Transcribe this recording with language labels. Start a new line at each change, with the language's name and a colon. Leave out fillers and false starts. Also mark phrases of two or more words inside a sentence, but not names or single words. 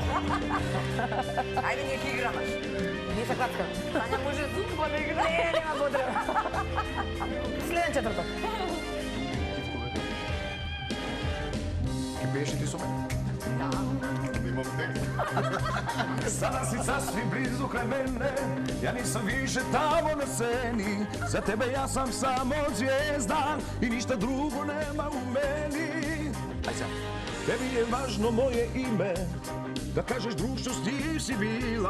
Macedonian: Ајде ние ќе играме. Ние се клацкаме. Тања може зумба да игра. Не, нема потреба. Следен четврток. Ке пееш и ти со мене? Имам текст.
Serbian: Sada si sasvim blizu kraj mene, ja nisam više tamo na sceni. Za tebe ja sam samo zvijezda i ništa drugo nema u meni. Aj sad. Tebi je važno moje ime, da kažeš društvo s njim si bila.